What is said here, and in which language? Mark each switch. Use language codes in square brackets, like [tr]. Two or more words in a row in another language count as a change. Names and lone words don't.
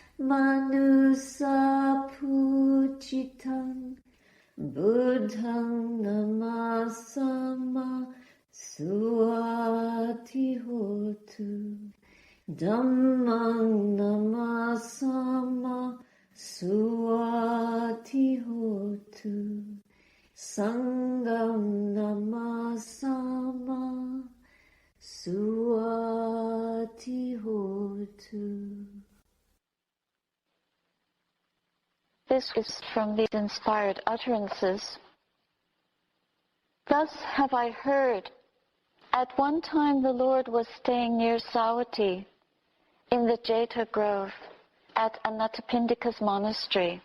[pi] manusa pujitam buddhang namasama Suati hotu Dhammang namasama Suati hotu Sangham namasama Suati hotu. [en] This is from these inspired utterances. Thus have I heard. At one time the Lord was staying near Sawati in the Jeta Grove at Anathapindika's monastery.